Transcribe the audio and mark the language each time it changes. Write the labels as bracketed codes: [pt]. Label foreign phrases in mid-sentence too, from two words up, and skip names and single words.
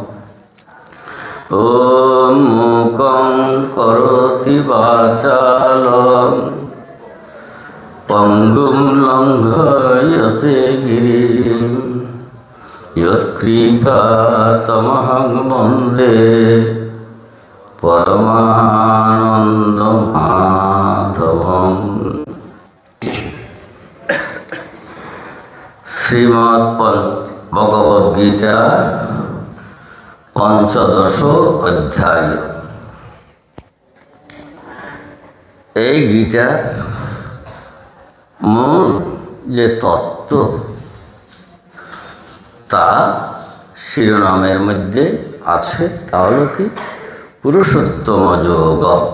[sa] ॐ मूकं करोति वाचालं पङ्गुं लङ्घयते गिरिं यत्कृपातमहं वन्दे परमानन्दमाधवम्। श्रीमद्भगवद्गीता पंचदश अध्याय। [bn] এই গীতার মূল যে তত্ত্ব তা শিরোনামের মধ্যে আছে, তা হলো কি পুরুষোত্তম যোগ।